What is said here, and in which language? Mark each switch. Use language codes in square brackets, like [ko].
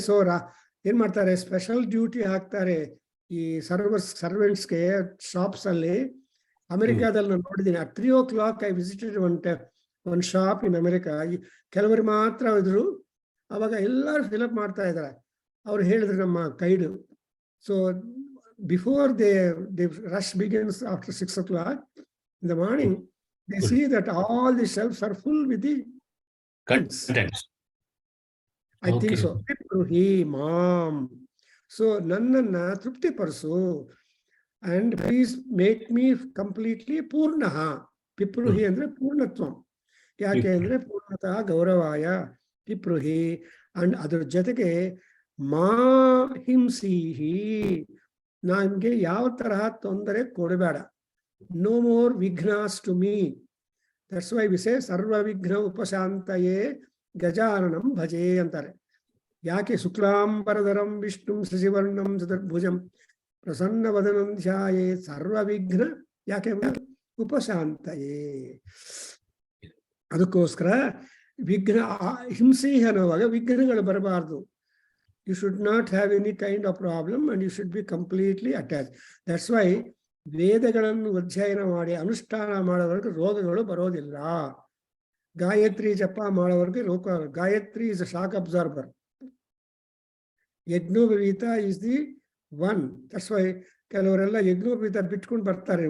[kn] So ಏನ್ ಮಾಡ್ತಾರೆ, special duty ಹಾಕ್ತಾರೆ ಈ ಸರ್ವೆಂಟ್ಸ್ಗೆ ಶಾಪ್ಸ್ ಅಲ್ಲಿ. ಅಮೆರಿಕಾದಲ್ಲಿ ನಾನು ನೋಡಿದ್ದೀನಿ, [en] at 3 o'clock I visited one shop in America. [kn] ಕೆಲವರು ಮಾತ್ರ ಇದ್ರು, ಅವಾಗ ಎಲ್ಲರೂ ಫಿಲಪ್ ಮಾಡ್ತಾ ಇದ್ದಾರೆ. ಅವ್ರು ಹೇಳಿದ್ರು ನಮ್ಮ guide. [en] So before they rush begins after 6 o'clock in the morning, they see that all the shelves are full with the contents. I think so. Pipruhi Mam. So [kn] ನನ್ನನ್ನ ತೃಪ್ತಿಪಡಿಸು, [en] and please make me completely ಪೂರ್ಣಃ. [kn] ಪಿಪ್ರುಹಿ ಅಂದ್ರೆ ಪೂರ್ಣತ್ವಂ. ಯಾಕೆ ಅಂದ್ರೆ ಪೂರ್ಣತಃ ಗೌರವಾಯ ಪಿಪ್ರುಹಿ. And ಅದ್ರ ಜೊತೆಗೆ ಮಾ ಹಿಂಸಿಹಿ, ನನ್ಗೆ ಯಾವ ತರಹ ತೊಂದರೆ ಕೊಡಬೇಡ. [en] No more ವಿಘ್ನಾಸ್ to me. That's why we say [sa] ಸರ್ವ ವಿಘ್ನ ಉಪಶಾಂತಯೇ ಗಜಾನನಂ ಭಜೆ [en] ಅಂತಾರೆ. ಯಾಕೆ? [sa] ಶುಕ್ಲಾಂಬರಧರಂ ವಿಷ್ಣುಂ ಶಶಿವರ್ಣಂ ಚತುರ್ಭುಜಂ ಪ್ರಸನ್ನ ವದನಂ ಧ್ಯಾಯೇ ಸರ್ವ ವಿಘ್ನ. [kn] ಯಾಕೆ? ಉಪಶಾಂತಯೇ. ಅದಕ್ಕೋಸ್ಕರ ವಿಘ್ನ ಹಿಂಸೆ ಅನ್ನುವಾಗ ವಿಘ್ನಗಳು ಬರಬಾರ್ದು. [en] You should not have any kind of problem and you should be completely attached. That's why [kn] ವೇದಗಳನ್ನು ಅಧ್ಯಯನ ಮಾಡಿ ಅನುಷ್ಠಾನ ಮಾಡೋವರೆಗೆ ರೋಗಗಳು ಬರೋದಿಲ್ಲ. ಗಾಯತ್ರಿ ಜಪ ಮಾಡೋವರೆಗೆ ರೋಗ. [en] Gayatri is a shock absorber. ಯಜ್ಞೋಪವೀತ is the one. That's why [kn] ಕೆಲವರೆಲ್ಲ ಯಜ್ಞೋಪವೀತ ಬಿಟ್ಕೊಂಡು ಬರ್ತಾರೆ.